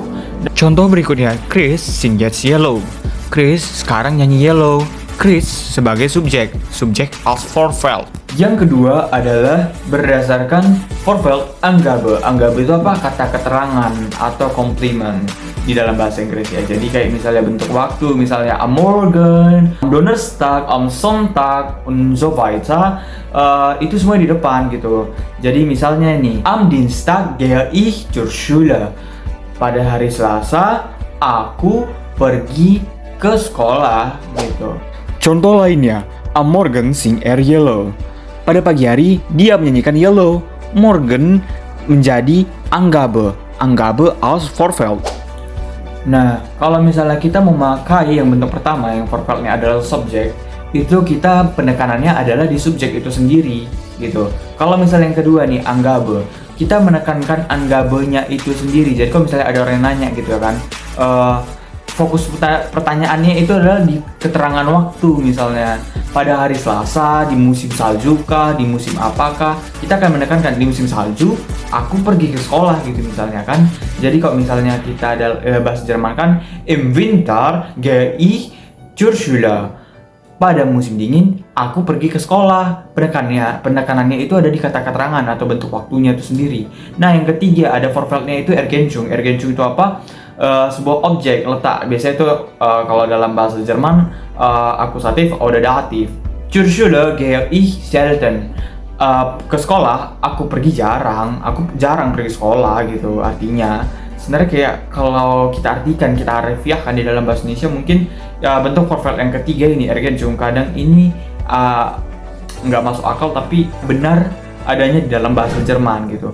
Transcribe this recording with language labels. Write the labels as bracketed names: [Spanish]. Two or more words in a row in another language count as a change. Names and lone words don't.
[Indonesian] Contoh berikutnya, [German] Chris sing jetzt Yellow. [Indonesian] Chris sekarang nyanyi Yellow. Chris sebagai subjek [German] als Vorfeld. [Indonesian] Yang kedua adalah berdasarkan [German] Vorfeld Angabe. [Indonesian] Angabe itu apa? Kata keterangan atau komplimen di dalam bahasa Inggris ya. Jadi kayak misalnya bentuk waktu, misalnya [German] am Morgen, am Donnerstag, am Sonntag, und so weiter. [Indonesian] Itu semua di depan gitu. Jadi misalnya nih, [German] am Dienstag gehe ich zur Schule. [Indonesian] Pada hari Selasa, aku pergi ke sekolah gitu. Contoh lainnya, [German] am Morgen sing Yellow. [Indonesian] Pada pagi hari, dia menyanyikan Yellow. Morgen menjadi Angabe. [German] Angabe als Vorfeld. [Indonesian] Nah, kalau misalnya kita memakai yang bentuk pertama, yang Vorfeldnya adalah subjek, itu kita penekanannya adalah di subjek itu sendiri, gitu. Kalau misalnya yang kedua nih, Angabe, kita menekankan Angabe-nya itu sendiri. Jadi kalau misalnya ada orang yang nanya gitu kan, fokus pertanyaannya itu adalah di keterangan waktu, misalnya pada hari Selasa, di musim salju kah, di musim apakah, kita akan menekankan di musim salju aku pergi ke sekolah gitu misalnya kan. Jadi kalau misalnya kita ada bahasa Jerman kan, [German] im Winter gehe ich zur Schule. [Indonesian] Pada musim dingin aku pergi ke sekolah. Penekanannya itu ada di kata keterangan atau bentuk waktunya itu sendiri. Nah, yang ketiga ada Vorfeldnya itu Ergänzung. Ergänzung itu apa? Sebuah objek letak. Biasanya itu kalau dalam bahasa Jerman akusatif [German] oder dativ. Zur Schule gehe ich selten. [Indonesian] Ke sekolah aku pergi jarang. Aku jarang pergi sekolah gitu. Artinya sebenarnya kayak kalau kita artikan, kita harfiahkan di dalam bahasa Indonesia, mungkin ya bentuk Vorfeld yang ketiga ini Ergänzung. Kadang ini nggak masuk akal tapi benar adanya di dalam bahasa Jerman gitu.